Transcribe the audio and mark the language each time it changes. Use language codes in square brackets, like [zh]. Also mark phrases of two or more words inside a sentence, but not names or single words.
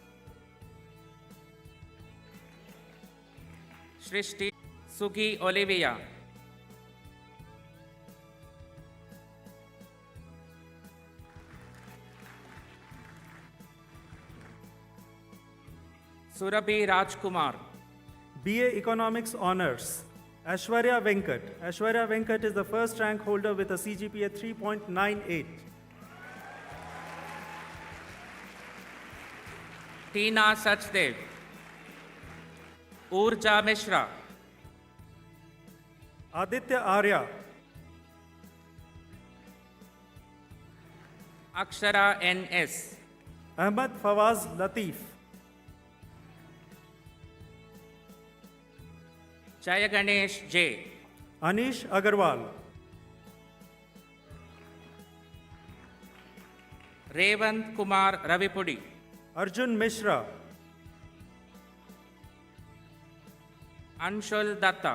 [en] Shrishti Sugi Olivia, Surabhi Rajkumar, BA Economics Honors. Ashwarya Venkat. Ashwarya Venkat is the first rank holder with a CGPA 3.98. Tina Sachdev, Urja Mishra, Aditya Arya. Akshara N.S., Ahmad Fawaz Latif. Jaya Ganesh J., Anish Agarwal. Revant Kumar Ravipudi, Arjun Mishra, Anshul Datta,